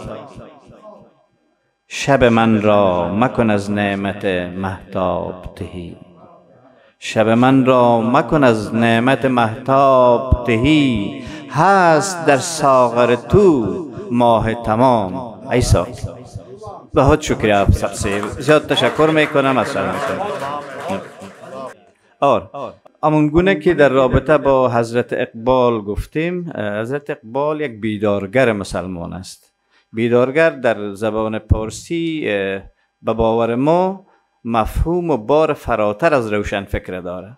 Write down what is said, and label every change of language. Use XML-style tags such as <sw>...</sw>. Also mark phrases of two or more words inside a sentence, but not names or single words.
<fa>شب من را مکن از نعمت مهتاب تهی، شب من را مکن از نعمت مهتاب تهی، هست در ساغر تو ماه تمام ای ساقی.</fa> <hi>बहुत शुक्रिया आप सबसे,</hi> <fa>زیاد تشکر می کنم از شما. और همونگونه که در رابطه با حضرت اقبال گفتیم، حضرت اقبال یک بیدارگر مسلمان است. بیدارگر در زبان پارسی به باور ما مفهوم و بار فراتر از روشن فکر داره.</fa>